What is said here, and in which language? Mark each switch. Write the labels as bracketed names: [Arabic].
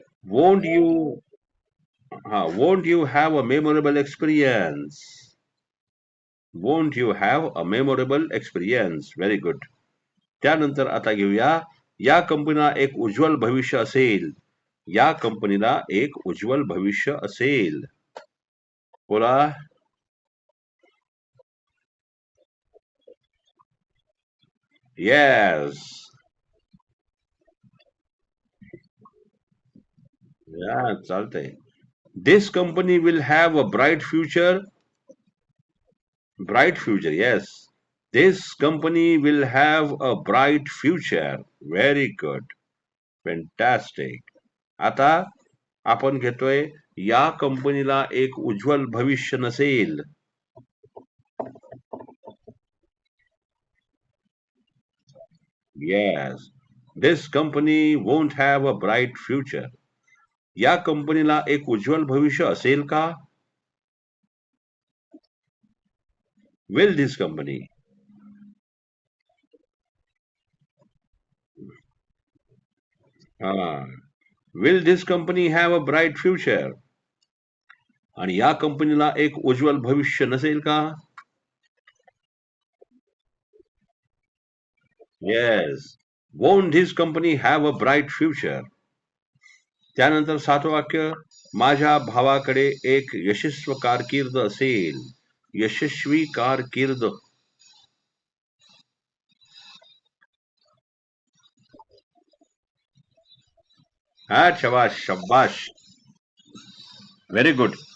[English] Won't you won't you have a memorable experience? Won't you have a memorable experience? Very good. [Marathi] त्यानंतर आता घेऊया, या कंपनीला एक उज्ज्वल भविष्य असेल. या कंपनीला एक उज्ज्वल भविष्य असेल. बोला. [English] Yes. [Marathi] या चालतंय. [English] This company will have a bright future. Bright future, yes. This company will have a bright future. Very good. Fantastic. [Marathi] आता आपण घेतोय, या कंपनीला एक उज्ज्वल भविष्य नसेल. [English] Yes. This company won't have a bright future. [Marathi] या कंपनीला एक उज्ज्वल भविष्य असेल का? [English] Will this company? [Marathi] हा. [English] Will this company have a bright future? [Marathi] आणि या कंपनीला एक उज्ज्वल भविष्य नसेल का? [English] Yes. Won't his company have a bright future? [Marathi] त्यानंतर 7वं वाक्य, माझ्या भावाकडे एक यशस्वी कारकीर्द असेल. यशस्वी कारकीर्द. हा, शबाश शबाश. [English] Very good.